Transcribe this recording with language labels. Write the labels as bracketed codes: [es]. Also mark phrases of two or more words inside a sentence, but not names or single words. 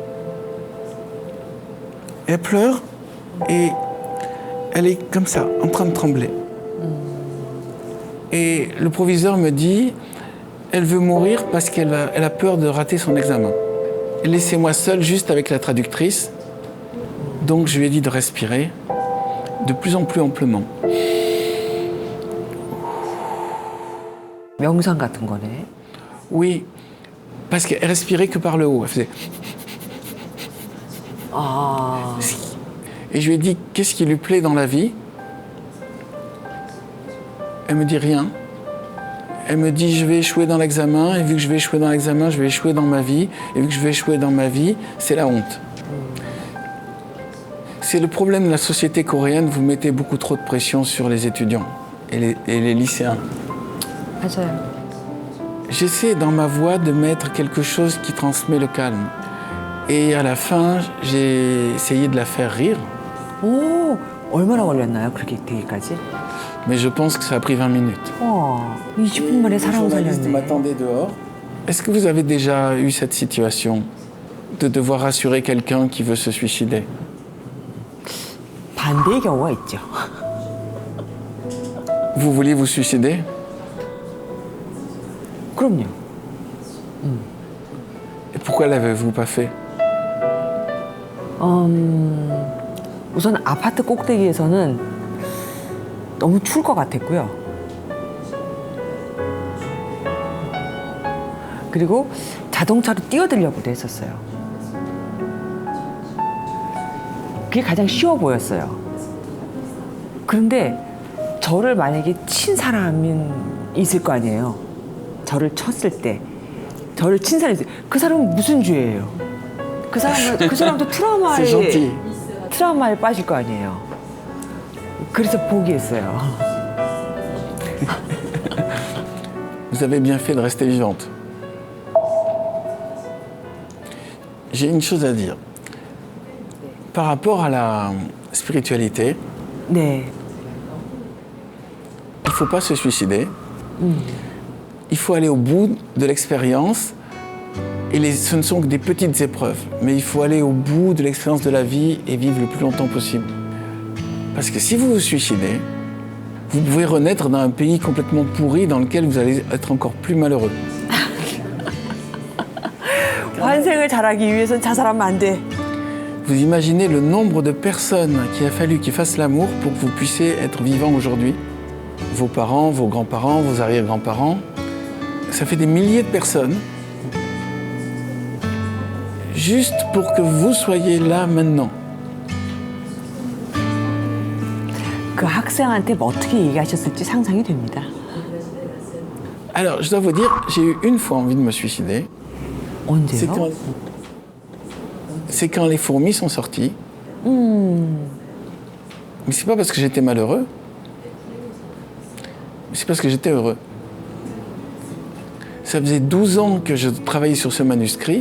[fr] Elle pleure et elle est comme ça, en train de trembler. Et le proviseur me dit « elle veut mourir parce qu'elle a peur de rater son examen. Laissez-moi seule juste avec la traductrice ». Donc je lui ai dit de respirer de plus en plus amplement. [ko] 명상 같은 거네. [fr] Oui, parce qu'elle respirait que par le haut. Elle faisait... 아, Et je lui ai dit qu'est-ce qui lui plaît dans la vie. Elle me dit rien. Elle me dit je vais échouer dans l'examen, et vu que je vais échouer dans l'examen, je vais échouer dans ma vie, et vu que je vais échouer dans ma vie, c'est la honte. C'est le problème de la société coréenne, vous mettez beaucoup trop de pression sur les étudiants et les lycéens. [ko] 맞아요. [fr] J'essaie dans ma voix de mettre quelque chose qui transmet le calme. Et à la fin, j'ai essayé de la faire rire, [ko] 오, 얼마나 걸렸나요? 그렇게 되기까지? [fr] mais je pense que ça a pris 20 minutes. [ko] 20분 만에 [fr] Le [ko] 사람을 [fr] journaliste [ko] 살렸네. [fr] m'attendait dehors. Est-ce que vous avez déjà eu cette situation de devoir rassurer quelqu'un qui veut se suicider? [ko] 반대의 경우가 있죠. [fr] Vous vouliez vous suicider? [ko] 그럼요. [fr] Et pourquoi l'avez-vous pas fait? [ko] 우선 아파트 꼭대기에서는 너무 추울 것 같았고요. 그리고 자동차로 뛰어들려고도 했었어요. 그게 가장 쉬워 보였어요. 그런데 저를 만약에 친 사람이 있을 거 아니에요. 저를 쳤을 때, 저를 친 사람이 있어요. 그 사람은 무슨 죄예요? 그 사람도 [fr] C'est gentil. [ko] 트라우마에 빠질 거 아니에요. 그래서 포기했어요. [fr] Vous avez bien fait de rester vivante. J'ai une chose à dire. Par rapport à la spiritualité, [ko] 네. [fr] il ne faut pas se suicider. Il faut aller au bout de l'expérience. Et ce ne sont que des petites épreuves. Mais il faut aller au bout de l'expérience de la vie et vivre le plus longtemps possible. Parce que si vous vous suicidez, vous pouvez renaître dans un pays complètement pourri dans lequel vous allez être encore plus malheureux. [ko] 환생을 잘하기 위해선 자살하면 안 돼. [fr] Vous imaginez le nombre de personnes qu'il a fallu qu'ils fassent l'amour pour que vous puissiez être vivant aujourd'hui? Vos parents, vos grands-parents, vos arrière-grands-parents. Ça fait des milliers de personnes. Juste pour que vous soyez là maintenant. [ko] 그 학생한테 뭐 어떻게 얘기하셨을지 상상이 됩니다. [fr] Alors, je dois vous dire, j'ai eu une fois envie de me suicider. C'est [ko] 언제요? [fr] quand, c'est quand les fourmis sont sorties. Mais c'est pas parce que j'étais malheureux. C'est parce que j'étais heureux. Ça faisait 12 ans que je travaillais sur ce manuscrit.